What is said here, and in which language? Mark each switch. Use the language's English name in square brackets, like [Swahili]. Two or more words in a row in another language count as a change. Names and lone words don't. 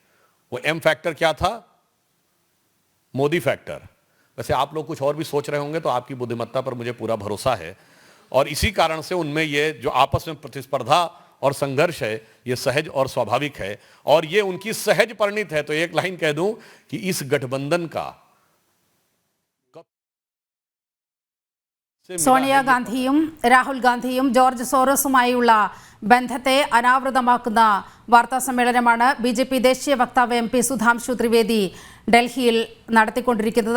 [Hindi] वो एम फैक्टर क्या था? मोदी फैक्टर। वैसे आप लोग कुछ और भी सोच रहे होंगे, तो आपकी बुद्धिमत्ता पर मुझे पूरा भरोसा है, और इसी कारण से उनमें ये जो आपस में प्रतिस्पर्धा और संघर्ष है ये सहज और स्वाभाविक है, और ये उनकी सहज परिणत है। तो एक लाइन कह दूं कि इस गठबंधन का [Malayalam] സോണിയാഗാന്ധിയും രാഹുൽ ഗാന്ധിയും ജോർജ് സോറോസുമായുള്ള ബന്ധത്തെ അനാവൃതമാക്കുന്ന വാർത്താ സമ്മേളനമാണ് ബി.ജെ.പി. ദേശീയ വക്താവ് എം.പി. സുധാംശു ത്രിവേദി ഡൽഹിയിൽ നടത്തിക്കൊണ്ടിരിക്കുന്നത്.